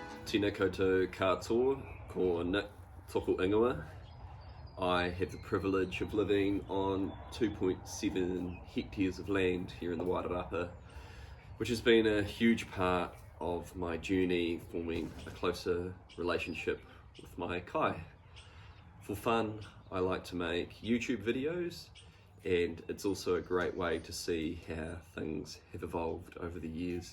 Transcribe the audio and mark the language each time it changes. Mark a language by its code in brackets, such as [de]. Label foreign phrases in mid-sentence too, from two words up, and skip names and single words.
[mi] Tēnā koutou katoa, ko Nick toko ingoa. [en] I have the privilege of living on 2.7 hectares of land here in the Wairarapa, which has been a huge part of my journey forming a closer relationship with my kai. For fun, I like to make YouTube videos, and it's also a great way to see how things have evolved over the years.